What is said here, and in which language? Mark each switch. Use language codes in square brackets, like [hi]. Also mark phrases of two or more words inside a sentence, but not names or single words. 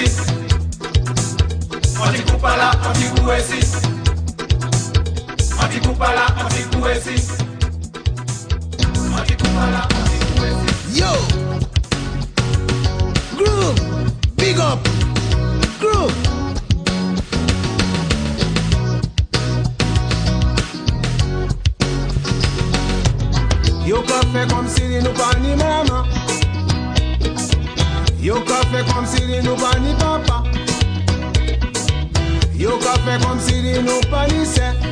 [gcf] Anti-coupala, anti-couesi. Anti-coupala, anti-couesi. Anti-coupala, anti-couesi. [en] Yo! Groove! Big up! Groove! [gcf] Yo ka fait comme si nous pas ni maman. Yo ka fait comme si nous pas ni papa. Yo ka fait comme si nous pas ni sœur.